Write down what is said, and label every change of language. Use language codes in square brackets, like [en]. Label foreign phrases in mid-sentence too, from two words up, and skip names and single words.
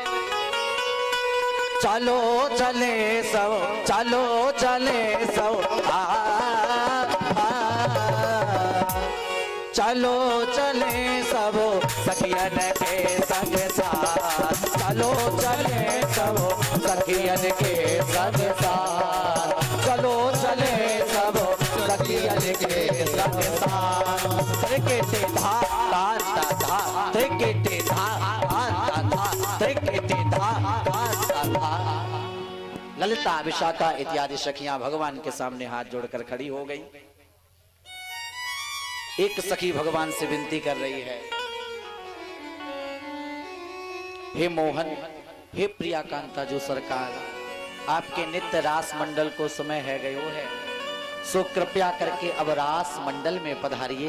[hi] चलो चले सब, चलो चले सब, चलो चले सब सखियन के संग साथ। चलो चले सब सखियन के संग साथ। चलो चले सब सखियन के संग साथ। त्रिकेटे धा धा धा धा, त्रिकेटे धा धा धा, त्रिकेटे धा धा धा। ललिता, विशाखा इत्यादि सखियां भगवान के सामने हाथ जोड़कर खड़ी हो गई। एक सखी भगवान से विनती कर रही है, हे मोहन, हे प्रियाकांता जो सरकार, आपके नित्य रास मंडल को समय है गयो है, सो कृपया करके अब रास मंडल में पधारिए।